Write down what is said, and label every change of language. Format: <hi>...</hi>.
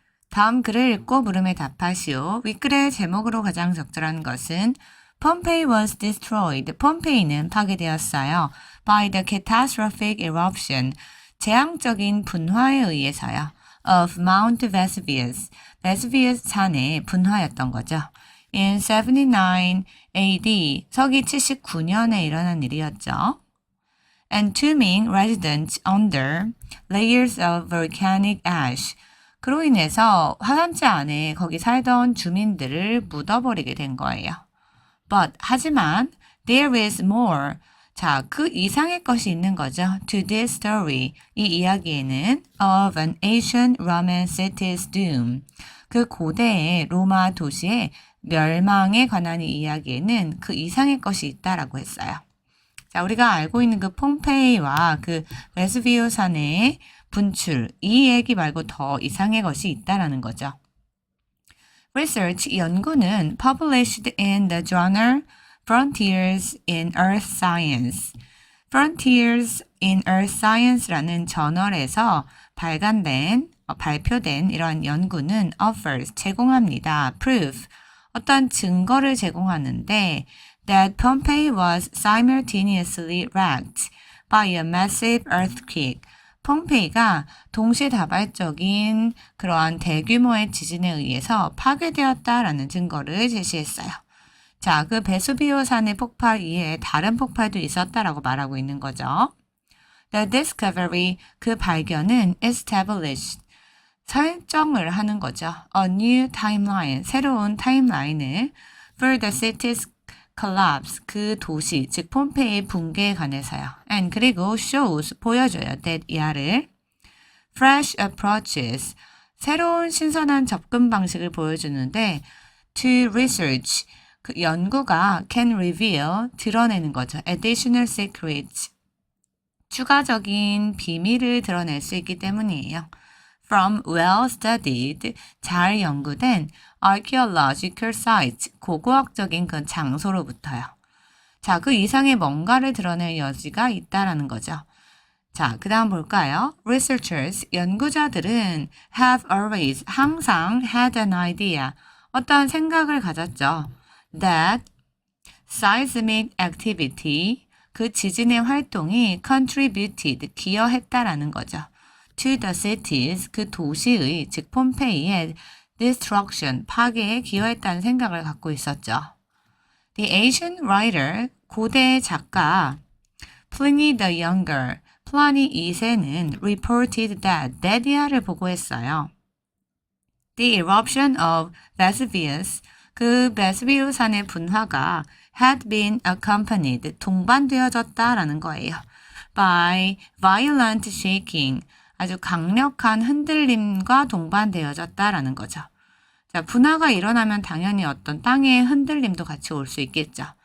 <ko>다음 글을 읽고 물음에 답하시오. 윗글의 제목으로 가장 적절한 것은</ko> <en>Pompeii was destroyed.</en> <ko>폼페이는 파괴되었어요.</ko> <en>By the catastrophic eruption.</en> <ko>재앙적인 분화에 의해서요.</ko> <en>Of Mount Vesuvius.</en> <ko>베수비우스 산의 분화였던 거죠.</ko> <en>In 79 AD.</en> <ko>서기 79년에 일어난 일이었죠.</ko> <en>Entombing residents under layers of volcanic ash.</en> <ko>그로 인해서 화산재 안에 거기 살던 주민들을 묻어버리게 된 거예요.</ko> <en>But,</en> <ko>하지만,</ko> <en>there is more.</en> <ko>자, 그 이상의 것이 있는 거죠.</ko> <en>To this story.</en> <ko>이 이야기에는</ko> <en>of an ancient Roman city's doom.</en> <ko>그 고대의 로마 도시의 멸망에 관한 이 이야기에는 그 이상의 것이 있다라고 했어요. 자, 우리가 알고 있는 그 폼페이와 그 베수비우 산의 분출, 이 얘기 말고 더 이상의 것이 있다라는 거죠.</ko> <en>Research,</en> <ko>연구는</ko> <en>published in the journal Frontiers in Earth Science. Frontiers in Earth Science</en> <ko>라는 저널에서 발표된 이러한 연구는 offers, 제공합니다.</ko> <en>proof,</en> <ko>어떤 증거를 제공하는데</ko> <en>that Pompeii was simultaneously wrecked by a massive earthquake.</en> <ko>폼페이가 동시다발적인 그러한 대규모의 지진에 의해서 파괴되었다라는 증거를 제시했어요. 자, 그 베수비오 산의 폭발 이외에 다른 폭발도 있었다라고 말하고 있는 거죠.</ko> <en>The discovery,</en> <ko>그 발견은 established, 설정을 하는 거죠.</ko> <en>A new timeline,</en> <ko>새로운 타임라인을</ko> <en>for the city's collapse,</en> <ko>그 도시, 즉 폼페이의 붕괴에 관해서요. And 그리고 shows, 보여줘요.</ko> <en>that 이하를 fresh approaches,</en> <ko>새로운 신선한 접근 방식을 보여주는데</ko> <en>to research,</en> <ko>그 연구가</ko> <en>can reveal,</en> <ko>드러내는 거죠.</ko> <en>additional secrets,</en> <ko>추가적인 비밀을 드러낼 수 있기 때문이에요.</ko> <en>From well-studied,</en> <ko>잘 연구된</ko> <en>archaeological sites,</en> <ko>고고학적인 그 장소로부터요. 자, 그 이상의 뭔가를 드러낼 여지가 있다라는 거죠. 자, 그 다음 볼까요?</ko> <en>Researchers,</en> <ko>연구자들은</ko> <en>have always,</en> <ko>항상</ko> <en>had an idea,</en> <ko>어떤 생각을 가졌죠.</ko> <en>That seismic activity,</en> <ko>그 지진의 활동이</ko> <en>contributed,</en> <ko>기여했다라는 거죠.</ko> <en>To the cities,</en> <ko>그 도시의, 즉 폼페이의</ko> <en>destruction,</en> <ko>파괴에 기여했다는 생각을 갖고 있었죠.</ko> <en>The ancient writer,</en> <ko>고대 작가 Pliny the Younger, 플라니 2세는</ko> <en>reported that</en> <ko>이하를 보고했어요.</ko> <en>The eruption of Vesuvius,</en> <ko>그 베수비우 산의 분화가</ko> <en>had been accompanied,</en> <ko>동반되어졌다라는 거예요.</ko> <en>By violent shaking,</en> <ko>아주 강력한 흔들림과 동반되어졌다라는 거죠. 자, 분화가 일어나면 당연히 어떤 땅의 흔들림도 같이 올 수 있겠죠.</ko>